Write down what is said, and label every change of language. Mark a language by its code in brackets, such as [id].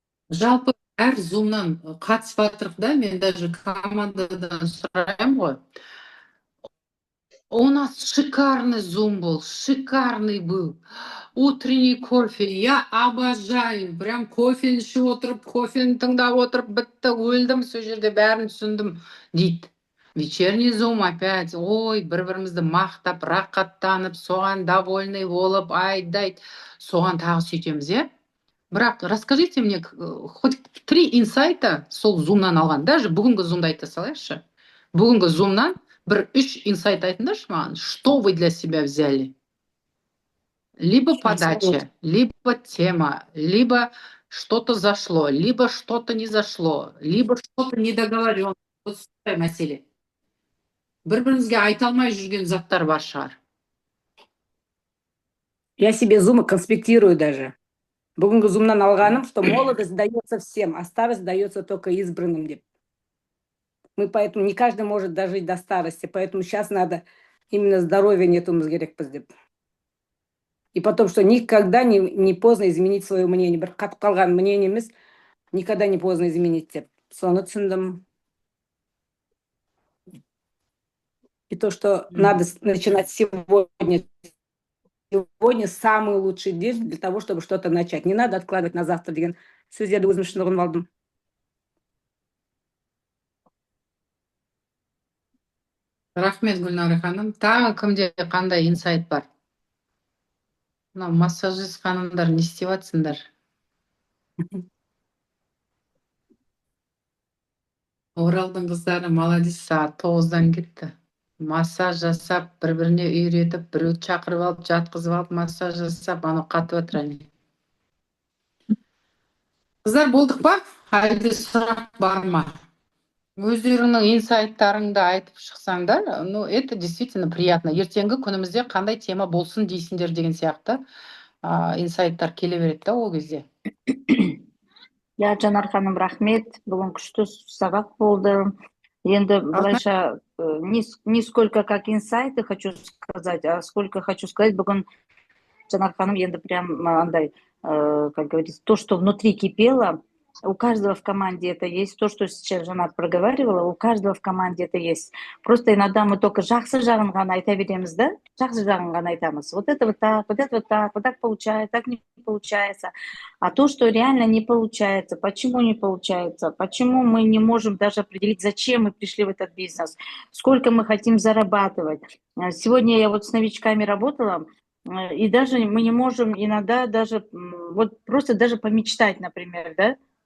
[kk] Жалпы әр зумнан қатысып жатырық да, мен даже командадан сұраймын ғой. [ru] У нас шикарный зум был, шикарный был. Утренний кофе, я обожаю. [kk] Прям кофені ішіп отырып, кофені тыңдап отырып, бітті, өлдім, сол жерде бәрін түсіндім дейді. Вечерний зум опять, ой, бір-бірімізді мақтап, рақаттанып, соған довольный болып, айдайды, соған тағы сөйтеміз, е? [ru] Бірақ расскажите мне хоть 3 инсайта [kk] сол зумнан алған. Даже бүгінгі зумды айта салайықшы. Бүгінгі зумнан бір 3 инсайт айтыңдаршы маған. [ru] Что вы для себя взяли? Либо подача, либо тема, либо что-то зашло, либо что-то не зашло, либо что-то недоговорено. [kk] Вот сондай мәселе. Бір-бірімізге айта алмай жүрген заттар бар шығар. [ru] Я себе зумы конспектирую даже. [kk] Бүгінгі зумнан алғаным, [ru] что молодость дается всем, а старость дается только избранным деп. Мы поэтому не каждый может дожить до старости, поэтому сейчас надо именно здоровье [kk] нетумыз керекпіз деп. [ru] И потом, что никогда не поздно изменить свое мнение. [kk] Бір қатып қалған мнение емес, [ru] никогда не поздно изменить [kk] деп. Соны түсіндім. [ru] И то, что надо начинать сегодня. Сегодня самый лучший день для того, чтобы что-то начать. Не надо откладывать на завтра [kk] деген сөздерді өзім үшін ұғынып алдым. Рахмет, Гүлнара ханым. Тағы кімде қандай инсайт бар? мына массажист ханымдар не істеп жатсыңдар? Оралдың қыздары молодец, сағат 9-дан кетті. Массаж жасап, бір-біріне үйретіп, біреуді шақырып алып, жатқызып алып, массаж жасап, анау қатып жатыр әне. Қыздар болдық па? Әлде сұрақ бар ма? Өздеріңнің инсайттарыңды айтып шықсаңдар, [ru] ну, это действительно приятно. [kk] Ертеңгі күнімізде қандай тема болсын дейсіңдер деген сияқты инсайттар келе береді да ол кезде. Я Жанар ханым рахмет. Бүгін күшті сабақ болды. [ru] Енді былайша не сколько как инсайты хочу сказать, а сколько хочу сказать, [kk] бүгін Жанар ханым енді прям андай, [ru] как говорится, то, что внутри кипело, у каждого в команде это есть. То, что сейчас Жанар проговаривала, у каждого в команде это есть. Просто иногда мы только [kk] жақсы жағын ғана айта береміз, [ru] да? [kk] Жақсы жағын ғана айтамыз. [ru] Вот это вот так, вот это вот так получается, так не получается. А то, что реально не получается, почему не получается, почему мы не можем даже определить, зачем мы пришли в этот бизнес, сколько мы хотим зарабатывать. Сегодня я вот с новичками работала, и даже мы не можем иногда даже, вот просто даже помечтать, например, да?